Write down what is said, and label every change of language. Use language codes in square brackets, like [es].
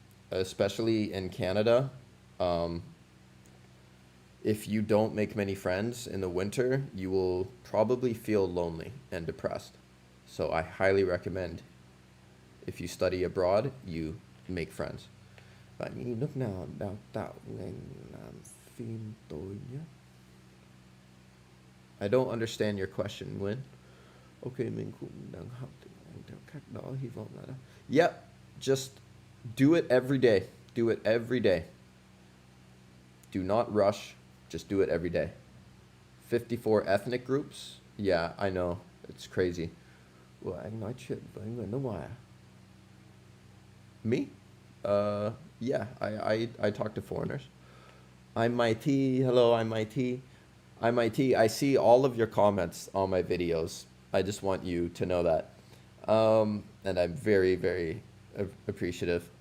[en] Especially in Canada, if you don't make many friends in the winter, you will probably feel lonely and depressed. So I highly recommend if you study abroad, you make friends. [vi] Bạn nghĩ nước nào đào tạo ngành làm phim tôi nhé? [en] I don't understand your question, Nguyen. [vi] Okay, mình cũng đang học tiếng Anh theo cách đó, hy vọng là đó. [en] Yep, just do it every day. Do it every day. Do not rush. Just do it every day. 54 ethnic groups. Yeah, I know. It's crazy. [vi] Ủa, anh nói chuyện với người nước ngoài à? [en] Me? Yeah, I talk to foreigners. I'm MIT. Hello, I'm MIT. I'm MIT. I see all of your comments on my videos. I just want you to know that. And I'm very, very appreciative.